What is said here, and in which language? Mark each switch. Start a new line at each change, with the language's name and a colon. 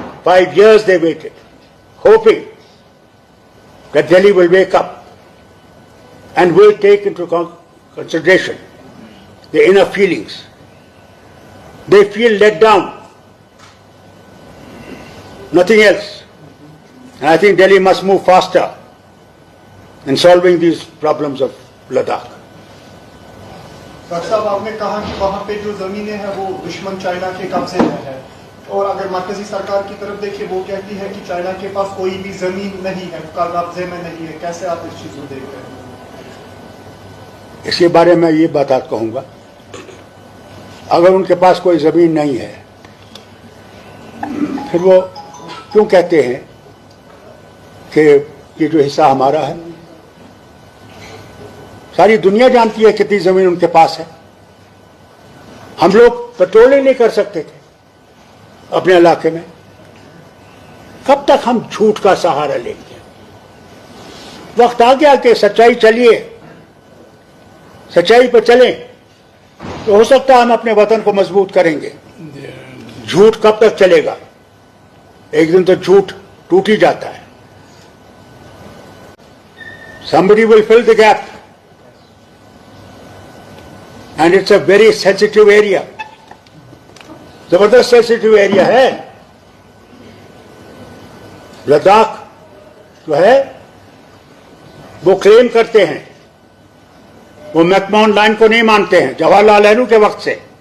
English: 5 years they waited, hoping that Delhi will wake up and will take into consideration the inner feelings. They feel let down, nothing else. And I think Delhi must move faster in solving these problems of Ladakh.
Hindi: Doctor साहब, आपने कहा कि वहाँ पे जो जमीनें हैं वो दुश्मन चाइना के कब्जे में है, और अगर मरकजी सरकार की तरफ देखिए वो कहती है कि चाइना के पास कोई भी जमीन नहीं है, कब्जे में नहीं है। कैसे आप इस चीज को देख रहे हैं? इसके बारे में ये बात कहूंगा, अगर उनके पास कोई जमीन नहीं है फिर वो क्यों कहते हैं कि ये जो हिस्सा हमारा है? सारी दुनिया जानती है कितनी जमीन उनके पास है। हम लोग पेट्रोल ही नहीं कर सकते थे अपने इलाके में। कब तक हम झूठ का सहारा लेंगे? वक्त आ गया कि सच्चाई चलिए, सच्चाई पर चलें तो हो सकता है हम अपने वतन को मजबूत करेंगे। झूठ कब तक चलेगा? एक दिन तो झूठ टूट ही जाता है।
English: Somebody will fill the gap, and it's a very sensitive area.
Hindi: जबरदस्त सेंसिटिव एरिया है। लद्दाख जो है वो क्लेम करते हैं, वो मैकमोहन लाइन को नहीं मानते हैं जवाहरलाल नेहरू के वक्त से।